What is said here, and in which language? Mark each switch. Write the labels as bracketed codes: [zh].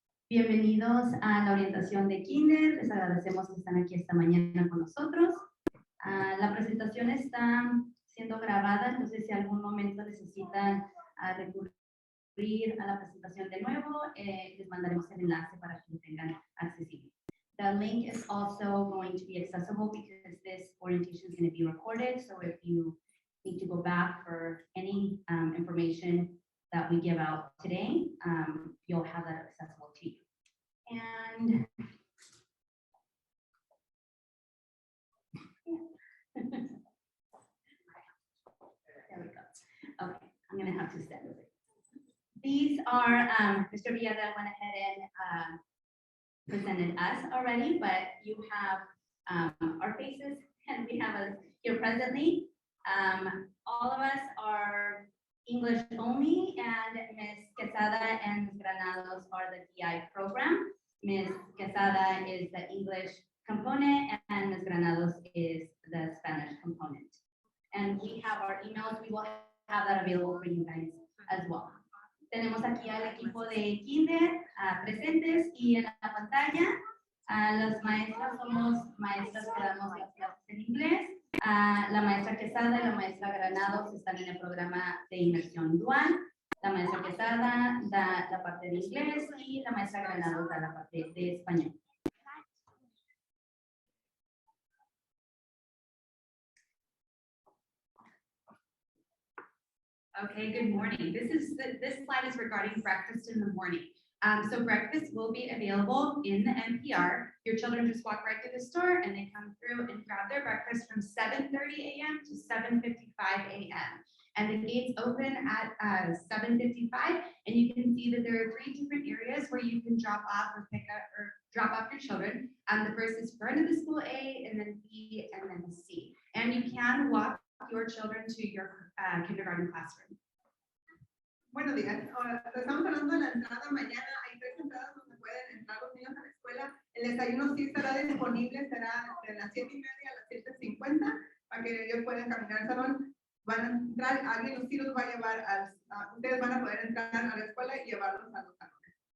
[es] Bienvenidos a la orientación de kinder. Les agradecemos que están aquí esta mañana con nosotros. La presentación está siendo grabada, entonces si algún momento necesitan recurrir a la presentación de nuevo, les mandaremos el enlace para que lo tengan accesible. [en] The link is also going to be accessible because this orientation is going to be recorded. So if you need to go back for any information that we give out today, you'll have that accessible to you. And there we go. Okay, I'm going to have to stand over. These are, Mr. Villada went ahead and presented us already, but you have our faces and we have us here presently. All of us are English only, and Ms. Quesada and Ms. Granados are the PI program. Ms. Quesada is the English component and Ms. Granados is the Spanish component. And we have our emails, we will have that available for you guys as well. [es] Tenemos aquí al equipo de kinder presentes y en la pantalla las maestras somos maestras que damos las clases en inglés. La maestra Quesada y la maestra Granados están en el programa de inmersión dual. La maestra Quesada da la parte de inglés y la maestra Granados da la parte de español. [en] Okay, good morning. This slide is regarding breakfast in the morning. So breakfast will be available in the NPR. Your children just walk right through the store and they come through and grab their breakfast from 7:30 a.m. to 7:55 a.m. And the gates open at 7:55, and you can see that there are 3 different areas where you can drop off or pick up or drop off your children. The first is front of the school A, and then B, and then C. And you can walk your children to your kindergarten classroom. [es] Buenos días. Ahora, estamos hablando de la entrada mañana. Hay 3 entradas donde pueden entrar los niños a la escuela. El desayuno sí estará disponible, será de las 7:30 a las 7:50 para que ellos puedan caminar al salón. Van a entrar, alguien sí los va a llevar, ustedes van a poder entrar a la escuela y llevarlos a los salones.